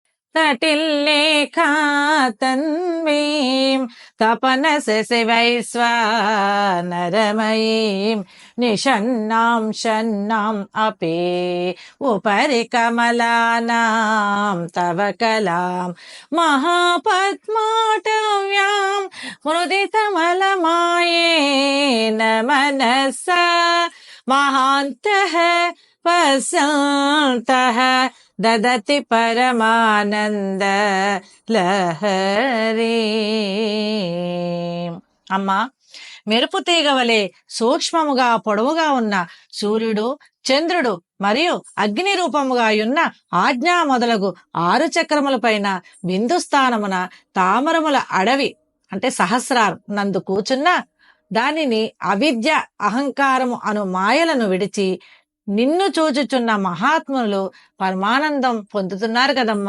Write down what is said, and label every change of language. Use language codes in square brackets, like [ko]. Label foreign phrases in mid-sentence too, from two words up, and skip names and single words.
[sa] तटिल्लेखातन्वीं तपनसशिवैश्वानरमयीं निषण्णां शन्नाम् अपि उपरि कमलानां तव कलां महापद्माटव्यां मुदितमलमायेन मनसा महान्तः पश्यन्तः ददति परमानन्द लहरी. [te] అమ్మా, మెరుపు తీగ వలె సూక్ష్మముగా పొడవుగా ఉన్న సూర్యుడు, చంద్రుడు మరియు అగ్ని రూపముగా ఉన్న ఆజ్ఞా మొదలగు 6 చక్రములపైన బిందు స్థానమున తామరముల అడవి అంటే సహస్రారం నందు కూచున్న దానిని అవిద్య అహంకారము అను మాయలను విడిచి నిన్ను చూచుచున్న మహాత్ములు పరమానందం పొందుతున్నారు కదమ్మా.